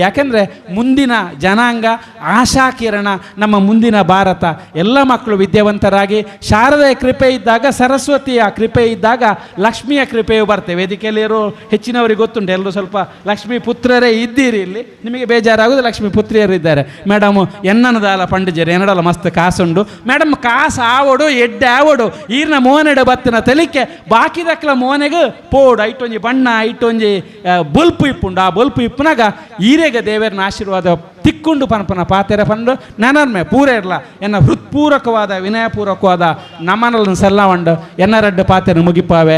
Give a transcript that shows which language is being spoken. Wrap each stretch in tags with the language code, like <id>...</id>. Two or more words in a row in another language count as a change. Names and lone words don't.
<kn>ಯಾಕೆಂದರೆ ಮುಂದಿನ ಜನಾಂಗ, ಆಶಾಕಿರಣ, ನಮ್ಮ ಮುಂದಿನ ಭಾರತ. ಎಲ್ಲ ಮಕ್ಕಳು ವಿದ್ಯಾವಂತರಾಗಿ, ಶಾರದೆಯ ಕೃಪೆ ಇದ್ದಾಗ, ಸರಸ್ವತಿಯ ಕೃಪೆ ಇದ್ದಾಗ ಲಕ್ಷ್ಮಿಯ ಕೃಪೆಯು ಬರ್ತವೆ. ವೇದಿಕೆಯಲ್ಲಿರೋ ಹೆಚ್ಚಿನವರಿಗೆ ಗೊತ್ತುಂಟು, ಎಲ್ಲರೂ ಸ್ವಲ್ಪ ಲಕ್ಷ್ಮೀ ಪುತ್ರರೇ ಇದ್ದೀರಿ. ಇಲ್ಲಿ ನಿಮಗೆ ಬೇಜಾರಾಗೋದು, ಲಕ್ಷ್ಮೀ ಪುತ್ರಿಯರು ಇದ್ದಾರೆ.</kn> <tcy>ಮೇಡಮು ಎನ್ನನದಾಲ ಪಂಡಿಜರು ಎನ್ನಡಲ್ಲ ಮಸ್ತ್ ಕಾಸುಂಡು ಮೇಡಮ್, ಕಾಸು ಆವಡು ಎಡ್ಡೆ ಆವಡು ಈರ್ನ ಮೋನೆಡೆ ಬತ್ತಿನ ತಲಿಕೆ ಬಾಕಿ ದಕ್ಕಲ ಮೋನೆಗೆ ಪೋಡು ಐಟೊಂಜಿ ಬಣ್ಣ ಐಟೊಂಜಿ ಬಲ್ಪು ಇಪ್ಪುಂಡು. ಆ ಬಲ್ಪು ಇಪ್ಪನಾಗ ಈರೆಗೆ ದೇವರನ ಆಶೀರ್ವಾದ ತಿಕ್ಕೊಂಡು ಪನಪನ ಪಾತೆರ ಪಂಡು ನನರ್ಮೆ ಪೂರ ಇರಲ ಎನ್ನ ಹೃತ್ಪೂರ್ವಕವಾದ ವಿನಯಪೂರ್ವಕವಾದ ನಮನನ್ನು ಸಲ್ಲವಂಡು ಎನ್ನ ರಡ್ಡು ಪಾತೆರ ಮುಗಿಪಾವೆ.</tcy>